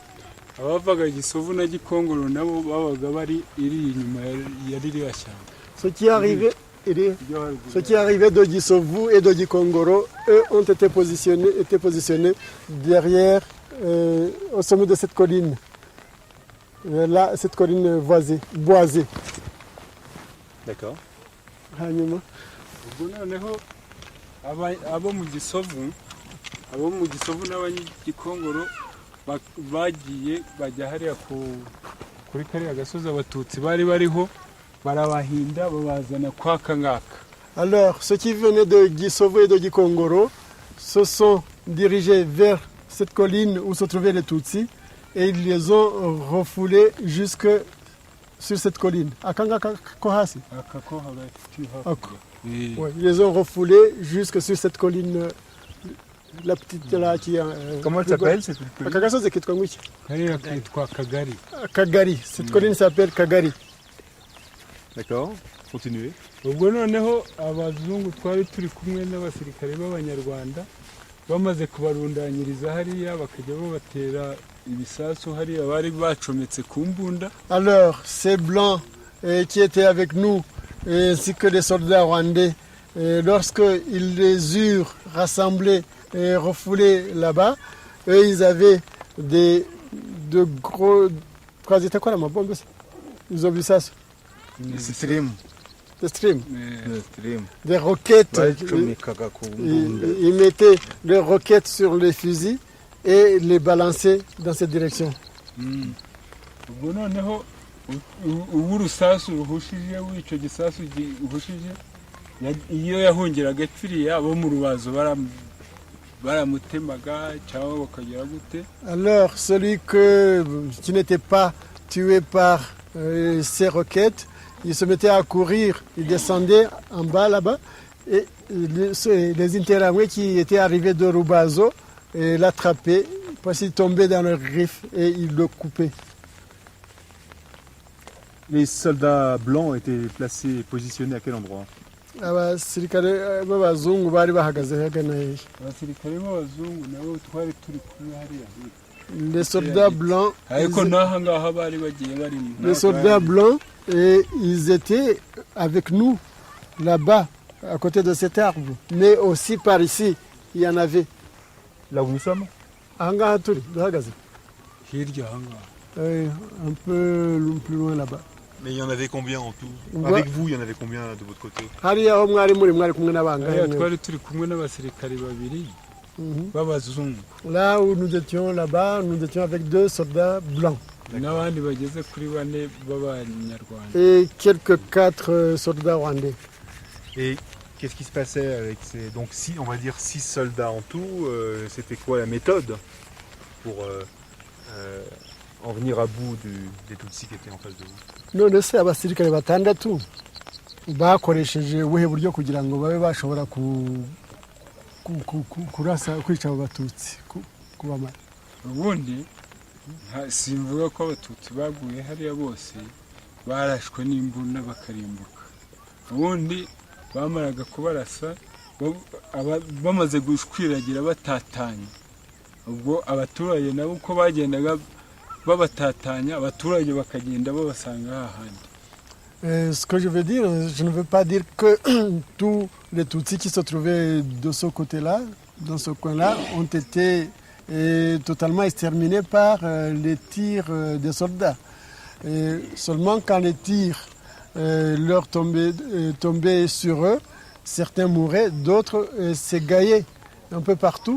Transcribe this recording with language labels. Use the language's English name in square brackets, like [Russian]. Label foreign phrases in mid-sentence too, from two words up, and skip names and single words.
[French] Ceux qui arrivaient de Gisovu et de Gikongoro, eux, ont été positionnés derrière, au sommet de cette colline. Là, cette colline boisée. D'accord. [Kinyarwanda] bagiye bajya hariya kuri kariya gasozi abatutsi bari bariho barabahinda babazana kwa kangaka. [French] Alors ceux qui venaient de Gisovu et de Gikongoro se sont dirigés vers cette colline où se trouvaient les Tutsis et ils les ont refoulés jusque sur cette colline. Ils les ont refoulés jusque sur cette colline. La petite là qui comment elle s'appelle cette colline? Kagari. Cette colline s'appelle Kagari. D'accord. Continuez. [Kinyarwanda] Ubwo noneho abazungu twari turi kumwe n'abasirikare b'Abanyarwanda bamaze kubarundanyiriza hariya bakajya babatera ibisasu hariya bari bacometse ku mbunda. [French] Alors ces blancs qui étaient avec nous ainsi que les soldats rwandais lorsqu'ils les eurent rassemblés et refoulés là-bas, eux, ils avaient de gros... C'était quoi la bombe? Ils ont vu ça? Stream. Des roquettes. Ils mettaient des roquettes sur les fusils et les balançaient dans cette direction. [Kinyarwanda] ubwo noneho ubu urusasu ruhushije w'icyo gisasu gihushije iyo yahungiraga epfiriya abo mu rubazo baramutemaga cyangwa bakagera gute. [French] Alors celui qui n'était pas tué par ces roquettes, il se mettait à courir, il descendait en bas là-bas et les Interamwe qui étaient arrivés de Rubazo l'attrapaient parce qu'il tombait dans leurs griffes et ils le coupaient. Les soldats blancs étaient placés, positionnés à quel endroit? [Kinyarwanda] abasirikare b'abazungu bari bahagaze hagana hehe? abasirikare b'abazungu nabo twari turi kumwe hariya. [French] Les soldats blancs, [Kinyarwanda] ariko n'aha ngaha bari bagiye barimo. [French] Les soldats blancs, ils étaient avec nous là-bas, à côté de cet arbre. Mais aussi par ici, il y en avait. Là où nous sommes? [Kinyarwanda] Aha ngaha turi duhagaze. Hirya aha ngaha. [French] Un peu plus loin là-bas. Mais il y en avait combien en tout? Avec vous, il y en avait combien de votre côté? [Kinyarwanda] Hariya aho mwari kumwe n'abangahe? Twari turi kumwe n'abasirikare babiri b'abazungu. [French] Là où nous étions là-bas, nous étions avec 2 soldats blancs. [Kinyarwanda] N'abandi bageze kuri 4 b'abanyarwanda. [French] Et quelques 4 soldats rwandais. Et qu'est-ce qui se passait avec ces... Donc on va dire 6 soldats en tout, c'était quoi la méthode pour en venir à bout des Tutsis qui étaient en face de vous? [Kinyarwanda] None se abasirikare batandatu bakoresheje ubuhe buryo kugira ngo babe bashobora kurasa kwica abo batutsi kubamara? Ubundi simvuga ko abatutsi baguye hariya bose barashwe n'imbunda bakarimbuka. Ubundi bamaraga kubarasa bamaze gushwiragira batatanya. Ubwo abaturage nabo uko bagendaga babatatanya abaturage bakagenda babasanga hahandi. [French] Ce que je veux dire, je ne veux pas dire que tous les Tutsis qui se trouvaient de ce côté-là, dans ce coin-là, ont été totalement exterminés par les tirs des soldats. Seulement quand les tirs leur tombaient sur eux, certains mouraient, d'autres s'égaillaient un peu partout.